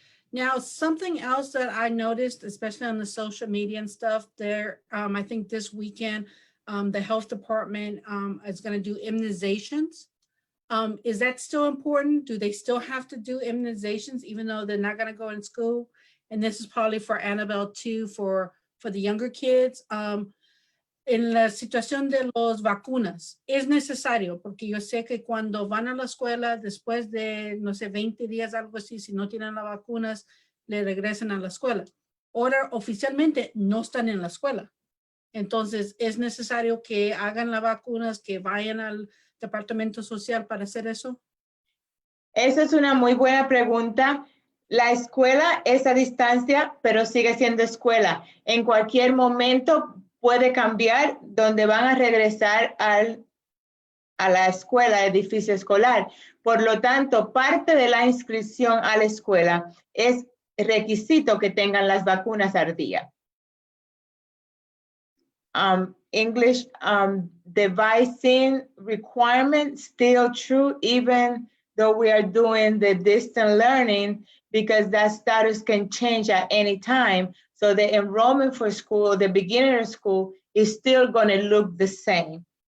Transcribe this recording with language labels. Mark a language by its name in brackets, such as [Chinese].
[English] Now, something else that I noticed, especially on the social media and stuff there, I think this weekend, the health department is going to do immunizations. Is that still important? Do they still have to do immunizations even though they're not going to go in school? And this is probably for Annabelle too, for the younger kids. [Spanish] En la situación de los vacunas, es necesario, porque yo sé que cuando van a la escuela, después de, no sé, 20 días, algo así, si no tienen las vacunas, le regresan a la escuela. Ahora, oficialmente, no están en la escuela. Entonces, es necesario que hagan las vacunas, que vayan al departamento social para hacer eso. Esa es una muy buena pregunta. La escuela es a distancia, pero sigue siendo escuela. En cualquier momento puede cambiar donde van a regresar a la escuela, edificio escolar. Por lo tanto, parte de la inscripción a la escuela es requisito que tengan las vacunas al día. [English] English devising requirement still true even though we are doing the distant learning, because that status can change at any time. So the enrollment for school, the beginning of school, is still going to look the same.